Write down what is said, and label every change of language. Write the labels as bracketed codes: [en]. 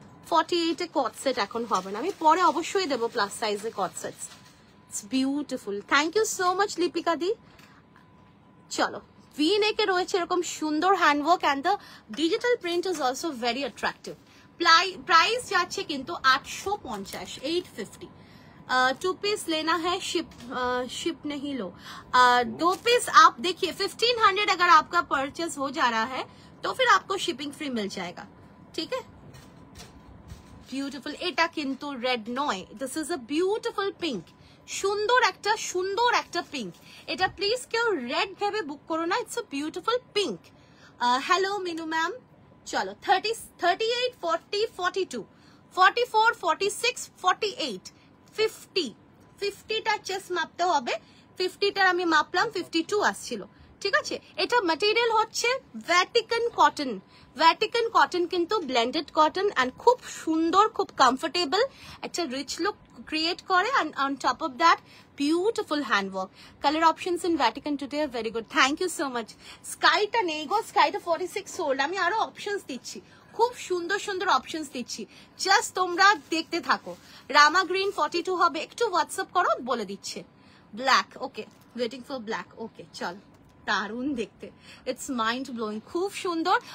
[bn] 48 এ কট set এখন হবে না, আমি পরে অবশ্যই দেবো প্লাস সাইজে কট sets. [en] It's beautiful. Thank you so much Lipika di. [bn] চলো ভি নেকে রয়েছে এরকম সুন্দর handwork [en] And the digital print is also very attractive. [bn] Price যাচ্ছে কিন্তু 850, 850। [hi] 2 पीस लेना है, शिप नहीं लो। 2 पीस आप देखिए 1500 अगर आपका परचेस हो जा रहा है तो फिर आपको शिपिंग फ्री मिल जाएगा, ठीक है। [en] Beautiful. [bn] এটা কিন্তু রেড নয়, [en] This is a beautiful pink. [bn] সুন্দর একটা পিঙ্ক। এটা প্লিজ কেউ রেড ভেবে বুক করো না, [en] It's a beautiful pink. [bn] Hello Minu ma'am. চলো 30, 38, 40, 42, 44, 46, 48, 50। 50টা চেস্ট মাপতে হবে। 50টার আমি মাপলাম, 52 আসছিল, ঠিক আছে। এটা ম্যাটেরিয়াল হচ্ছে ভ্যাটিকান কটন। ভ্যাটিকান কটন কিন্তু ব্লেন্ডেড কটন এন্ড খুব সুন্দর, খুব কমফোর্টেবল, একটা রিচ লুক ক্রিয়েট করে। [en] and on top of that beautiful handwork. Color options in Vatican today are very good. Thank you so much. [bn] স্কাইটা নেই গো, স্কাইটা 46 sold. আমি আরো options দিচ্ছি, খুব সুন্দর অপশনস দিচ্ছি, জাস্ট তোমরা দেখতে থাকো। রামা গ্রিন 42 হবে, একটু হোয়াটসঅ্যাপ করো, বলে দিচ্ছে। Black, [en] Okay, waiting for black. [bn] ওকে চল, দারুণ দেখতে, [en] it's mind blowing, [bn] খুব সুন্দর।